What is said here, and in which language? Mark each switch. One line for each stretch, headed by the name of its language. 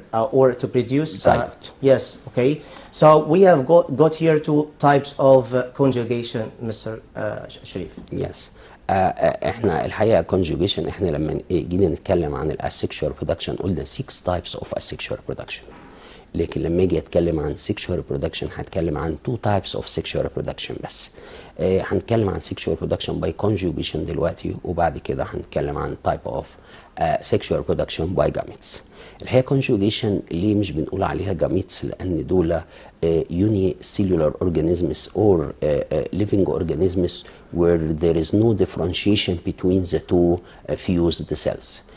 English: Or to produce yes, okay. So we have got here two types of conjugation, Mr. Sharif. Yes.
Arabic: احنا الحقيقه conjugation احنا لما جينا نتكلم عن الاسexual reproduction قلنا
English: 6 types of asexual reproduction.
Arabic: لكن لما اجي اتكلم عن sexual reproduction هتكلم عن
English: two types of sexual reproduction
Arabic: بس. هنتكلم عن
English: sexual reproduction by conjugation
Arabic: دلوقتي، وبعد كده هنتكلم عن
English: type of sexual reproduction by gametes. الحقيقة conjugation
Arabic: ليه مش بنقول عليها
English: gametes؟
Arabic: لأن دول
English: unicellular organisms or living organisms where there is no differentiation between the two fused cells.